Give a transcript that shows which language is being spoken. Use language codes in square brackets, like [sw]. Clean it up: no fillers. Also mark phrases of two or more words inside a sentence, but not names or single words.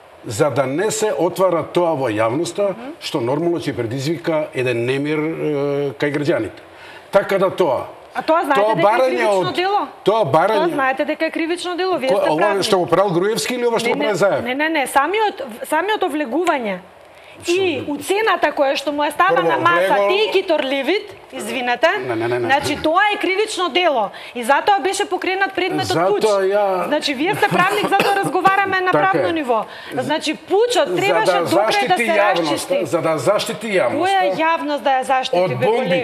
[mk] за да не се отвара тоа во јавноста, што нормално ќе предизвика еден немир кај граѓаните. Така да тоа. А тоа знаете дека е кривично дело? Тоа барање... Тоа знаете дека е кривично дело, вие сте Ова правник. што го правил Груевски или ова што го прави Заев? Не, самиот овлегување и уцената која што му е става Прво, на маса, влегол- [en] take it or leave it, [mk] извинете, Не. значи тоа е кривично дело. И затоа беше покренат предметот Затоа пуч. Значи, вие сте правник, затоа разговараме на Така правно е. ниво. Значи, пучот требаше за да добре да заштити се јавноста, расчисти. за да заштити Која јавноста јавност да ја заштити, од бе, колега?